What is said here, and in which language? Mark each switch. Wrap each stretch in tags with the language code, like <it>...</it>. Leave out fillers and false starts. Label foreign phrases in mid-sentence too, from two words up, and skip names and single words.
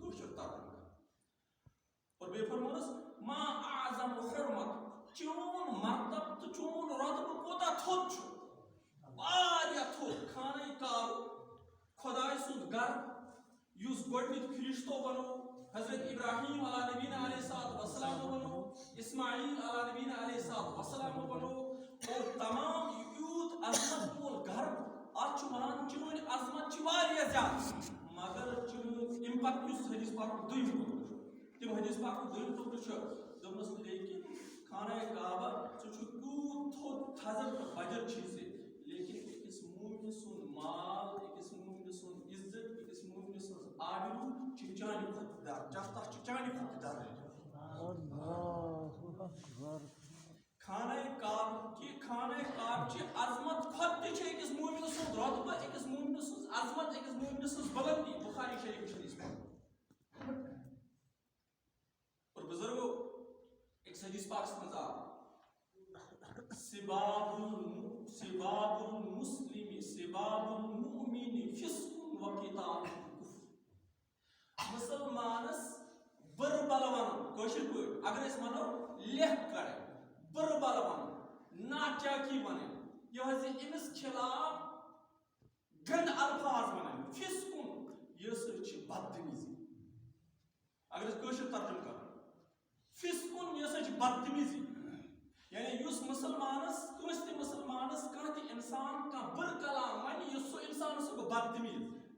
<ks>کٲشُر ترجمہٕ کران اور بیٚیہِ فرمونس ما اعظم حرمت چون مرتب تہٕ چون رۄتبہٕ کوٗتاہ تھوٚد چھُ واریاہ تھوٚد خانہ کعبہٕ خۄداے سُنٛد گرٕ یُس گۄڈٕنیُک فرشتو بنوو حضرت ابراہیم</ks> <ar>علیٰ نبینا علیہ الصلوۃ والسلام</ar> <ks>بنوو اسماعیل</ks> <ar>علیٰ نبینا علیہ الصلوۃ والسلام</ar> <ks>بنوو اور تمام یوٗت عظمت وول گرٕ اتھ چھُ ونان چٲنۍ عظمت چھِ واریاہ زیادٕ مگر چٲنۍ اَمہِ پتہٕ یُس حدیث پاکُک دوٚیِم ٹُکڑٕ چھُ تِم حدیث پاکُک دوٚیِم ٹُکڑٕ چھُ دوٚپنَس لیکن خانہ کعبہ ژٕ چھُکھ تیوٗت تھوٚد تھزر تہٕ بجر چھُے ژےٚ لیکن أکِس مومنہِ سُنٛد مال أکِس مومنہِ سُنٛد عزت أکِس مومنہِ سٕنٛز آبروٗ چھِ چانہِ کھۄتہٕ درجہ تتھ چھُ چانہِ کھۄتہٕ درجہ خانہ کعبٕچہِ عظمت کھۄتہٕ تہِ چھِ أکِس مومنہِ سُنٛد رۄتبہٕ أکِس مومنہِ سٕنٛز عظمت أکِس مومنہِ سٕنٛز بُلندی بخاری شریف حدیث پاک اور بزرگو ایک حدیث پاک منٛز آو</ks> <ar>سباب المسلم سباب المؤمن فسق وقتاله کفر</ar> <ks>مسلمانس بُرٕ بلہٕ ونُن کٲشِر پٲٹھۍ اگر أسۍ ونو لیکھ کڑٕنۍ بُرٕ بلہٕ ونُن ناچاکی ونٕنۍ یہِ حظ یہِ أمِس خلاف گنٛدٕ الفاظ ونٕنۍ فِسقُن یہِ ہسا چھِ بدتمیٖزی اگر أسۍ کٲشُر ترجمہٕ کرو فِسقُن یہِ ہسا چھِ بدتمیٖزی یعنی یُس مسلمانس کٲنٛسہِ تہِ مسلمانس کانٛہہ تہِ انسان کانٛہہ بُرٕ کلام ونہِ یُس سُہ انسان سُہ گوٚو بدتمیٖز</ks>